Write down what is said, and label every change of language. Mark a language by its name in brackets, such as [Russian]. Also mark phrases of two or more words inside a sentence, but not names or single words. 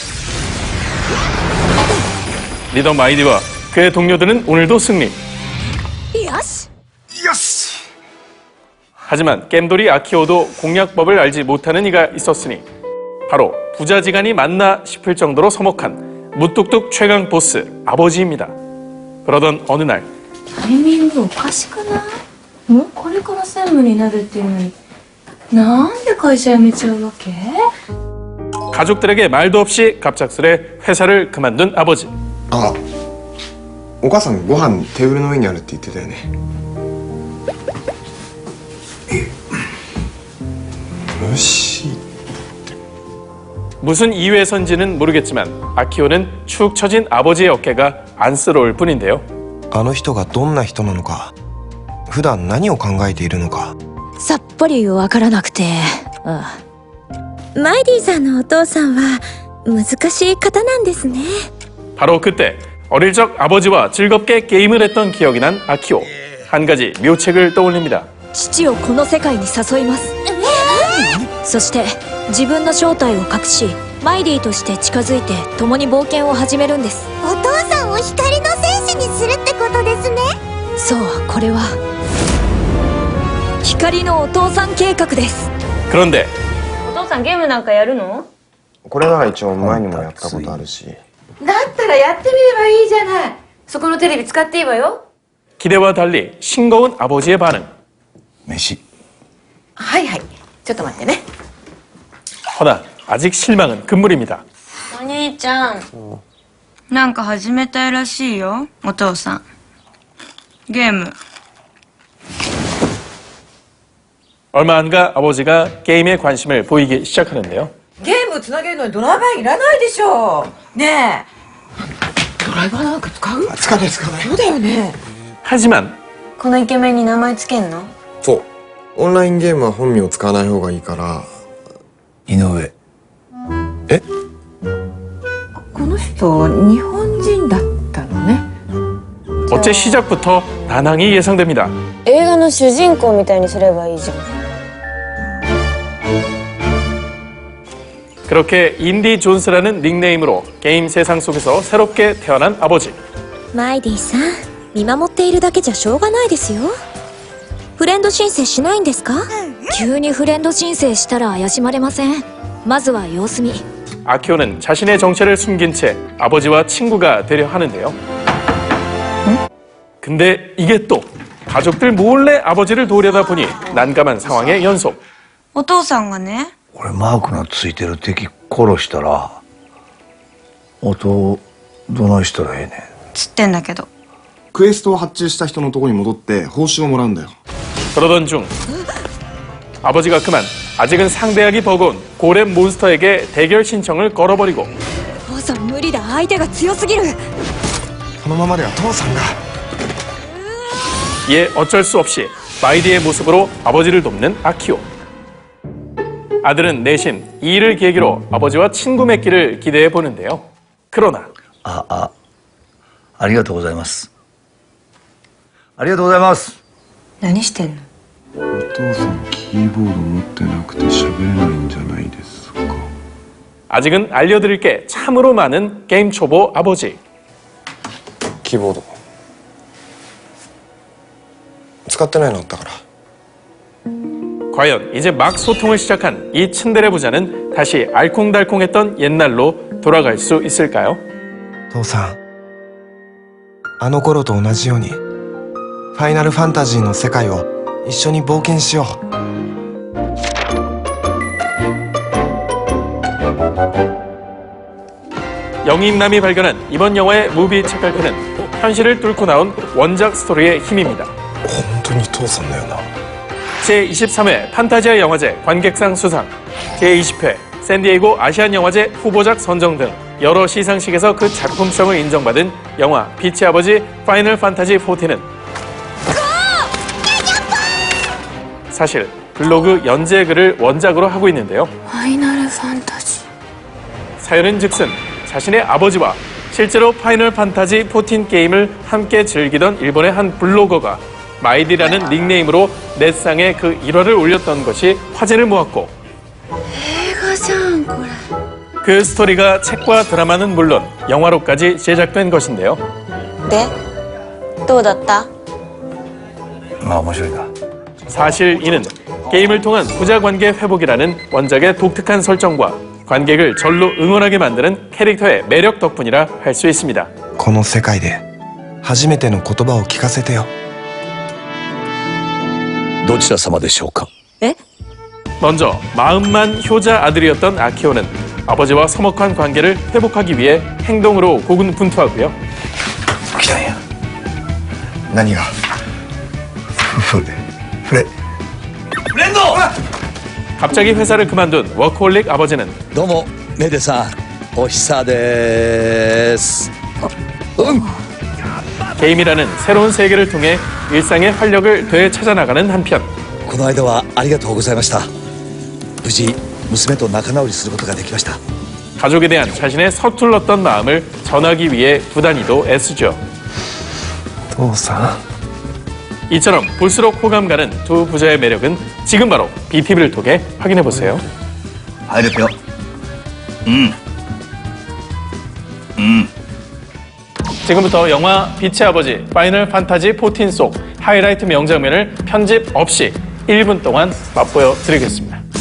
[Korean] 리더 마이디와 그의 동료들은 오늘도 승리. 하지만 겜돌이 아키오도 공략법을 알지 못하는 이가 있었으니 바로 부자지간이 맞나 싶을 정도로 서먹한 무뚝뚝 최강 보스 아버지입니다. 그러던 어느 날 [Japanese] タイミングおかしくない？これから専務になるっていうのになんで会社辞めちゃうわけ？ [Korean] 가족들에게 말도 없이 갑작스레 회사를 그만둔 아버지. [Japanese] あ、お母さんご飯テーブルの上にあるって言ってたよね。無視。 [Korean] 무슨 이유에선지는 모르겠지만 아키오는 축 처진 아버지의 어깨가 안쓰러울 뿐인데요. [Japanese] あの人がどんな人なのか、普段何を考えているのか。さっぱりわからなくて。マイディさんのお父さんは難しい方なんですね。 [Korean] 바로 그때 어릴 적 아버지와 즐겁게 게임을 했던 기억이 난 아키오. 한 가지 묘책을 떠올립니다. [Japanese] 父をこの世界に誘います。そして自分の正体を隠し、マイディとして近づいて共に冒険を始めるんです。お父さんを光の戦士にするってことですね。そう、これは光のお父さん計画です。 [Korean] 그런데 [Japanese] お父さんゲームなんかやるの？これなら一応前にもやったことあるし。だったらやってみればいいじゃない。そこのテレビ使っていいわよ。 [Korean] 기대와 달리 싱거운 아버지의 반응. [Japanese] 飯。はいはい。ちょっと待ってね。 [Korean] 허나 아직 실망은 금물입니다. [Japanese] お兄ちゃん。なんか始めたいらしいよ、お父さん。ゲーム。 [Korean] 얼마 안가 아버지가 게임에 관심을 보이기 시작하는데요. [Japanese] ゲームつなげるのにドライバーいらないでしょねえドライバーなんか使う？使わない使わない。そうだよね。 [Korean] 하지만 [Japanese] このイケメンに名前つけんの？そう。オンラインゲームは本名を使わない方がいいから。井上。え？この人日本人だったのね。 [Korean] 어째 시작부터 난항이 예상됩니다. [Japanese] 映画の主人公みたいにすればいいじゃん。 [Korean] 그렇게 인디 존스라는 닉네임으로 게임 세상 속에서 새롭게 태어난 아버지. [Japanese] マイディさん、見守っているだけじゃしょうがないですよ。フレンド申請しないんですか？急にフレンド申請したら怪しまれません。まずは様子見。 [Korean] 아키오는 자신의 정체를 숨긴 채 아버지와 친구가 되려 하는데요. 근데 이게 또 가족들 몰래 아버지를 도우려다 보니 난감한 상황의 연속. [Japanese] お父さんがね。俺マークのついてる敵殺したら音どないしたらええねん。つってんだけど。クエストを発注した人のとこに戻って報酬をもらうんだよ。 [Korean] 그러던 중 아버지가 그만 아직은 상대하기 버거운 고렘 몬스터에게 대결 신청을 걸어버리고 [Japanese] 父さん無理だ、相手が強すぎる。このままでは父さんが [Korean] 이에 어쩔 수 없이 마이디의 모습으로 아버지를 돕는 아키오. 아들은 내신 이 일을 계기로 아버지와 친구 맺기를 기대해 보는데요. 그러나 [Japanese] ありがとうございます。ありがとうございます。何してんの？お父さんキーボード持ってなくて喋れないんじゃないですか。 [Korean] 아직은 알려드릴 게 참으로 많은 게임 초보 아버지. [Japanese] キーボード使ってないのあったから。 [Korean] 과연 이제 막 소통을 시작한 이 츤데레 부자는 다시 알콩달콩했던 옛날로 돌아갈 수 있을까요? [Japanese] 父さん、あの頃と同じようにファイナルファンタジーの世界を一緒に冒険しよう。 [Korean] 영임남이 발견한 이번 영화의 무비 책갈피는 현실을 뚫고 나온 원작 스토리의 힘입니다. [Japanese] 本当に父さんだよな。 [Korean] 제23회 판타지아 영화제 관객상 수상, 제20회 샌디에이고 아시안 영화제 후보작 선정 등 여러 시상식에서 그 작품성을 인정받은 영화 빛의 아버지 파이널 판타지 14는 사실 블로그 연재 글을 원작으로 하고 있는데요. [Japanese] ファイナルファンタジー。 [Korean] 사연은 즉슨 자신의 아버지와 실제로 파이널 판타지 14 게임을 함께 즐기던 일본의 한 블로거가 마이디라는 닉네임으로 넷상에 그 일화를 올렸던 것이 화제를 모았고 [Japanese] 映画じゃんこれ。 [Korean] 그 스토리가 책과 드라마는 물론 영화로까지 제작된 것인데요. [Japanese] で、どうだった？まあ面白いな。 [Korean] 사실 이는 게임을 통한 부자관계 회복이라는 원작의 독특한 설정과 관객을 절로 응원하게 만드는 캐릭터의 매력 덕분이라 할 수 있습니다. [Japanese] この世界で初めての言葉を聞かせてよ。どちら様でしょうか。 [Korean] 먼저 마음만 효자 아들이었던 아키오는 아버지와 서먹한 관계를 회복하기 위해 행동으로 고군분투하고요. [Japanese] 来たんや。何が？フレ。 [Korean] 갑자기 회사를 그만둔 워크홀릭 아버지는 [Japanese] どうもメデさん、お久です。 [Korean] 게임이라는 새로운 세계를 통해 일상의 활력을 되찾아나가는 한편 [Japanese] この間はありがとうございました。無事娘と仲直りすることができました。 [Korean] 가족에 대한 자신의 서툴렀던 마음을 전하기 위해 부단히도 애쓰죠. [Japanese] 父さん。 [Korean] 이처럼 볼수록 호감 가는 두 부자의 매력은 지금 바로 BTV를 통해 확인해 보세요. [Japanese] 入るよ。 [Korean] 지금부터 영화 빛의 아버지 파이널 판타지 14 속 하이라이트 명장면을 편집 없이 1분 동안 맛보여 드리겠습니다.